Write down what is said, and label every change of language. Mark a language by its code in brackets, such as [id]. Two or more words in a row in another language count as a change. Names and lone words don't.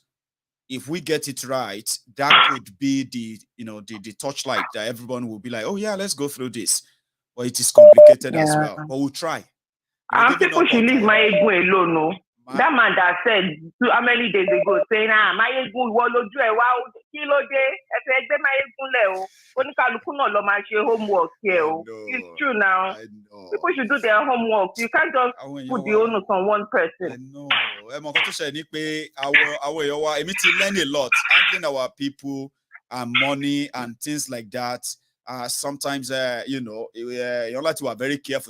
[en] If we get it right, that could be the torchlight that everyone will be like, oh yeah, let's go through this. But it is complicated as well. But we'll try. And people should leave Maiyegun alone, no. That man that said how many days ago saying, [yo] Maiyegun woloju e wa kilo de e fe gbe Maiyegun le o onikaluku na lo ma se [en] homework here [yo] o. [en] It's true now. People should do their homework. You can't just put the onus on one person. I know. Learn a lot. Handling our people and money and things like that. Sometimes you like to be very careful.